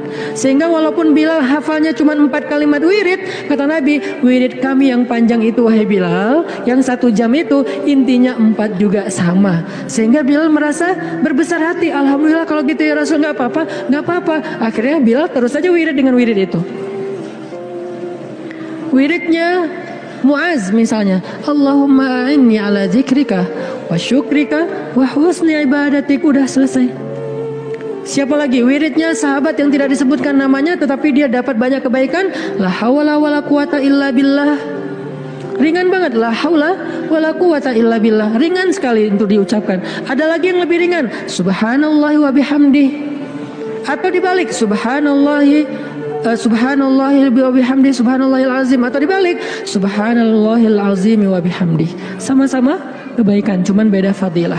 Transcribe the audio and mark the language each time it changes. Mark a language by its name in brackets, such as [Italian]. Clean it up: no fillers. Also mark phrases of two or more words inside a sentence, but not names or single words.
[Indonesian] Sehingga walaupun Bilal hafalnya cuma 4 kalimat wirid, kata Nabi, wirid kami yang panjang itu wahai Bilal, yang 1 jam itu intinya 4 juga sama. Sehingga Bilal merasa berbesar hati. Alhamdulillah kalau gitu ya Rasul, gak apa-apa, gak apa-apa. Akhirnya Bilal terus saja wirid dengan wirid itu. Wiridnya Muaz misalnya, [Arabic] اللهم أعني على ذكرك وشكرك وحسن عبادتك. [Indonesian] Udah selesai. Siapa lagi? Wiridnya sahabat yang tidak disebutkan namanya tetapi dia dapat banyak kebaikan. [Arabic] لا حول ولا قوة إلا بالله. [Indonesian] Ringan banget, [Arabic] لا حول ولا قوة إلا بالله. [Indonesian] Ringan sekali untuk diucapkan. Ada lagi yang lebih ringan, [Arabic] سبحان الله وبحمده. [Indonesian] Atau dibalik, [Arabic] سبحان الله وبحمده، سبحان الله العظيم. [Indonesian] Atau dibalik, [Arabic] سبحان الله العظيم وبحمده. [Indonesian] Sama-sama kebaikan, cuman beda fadilah.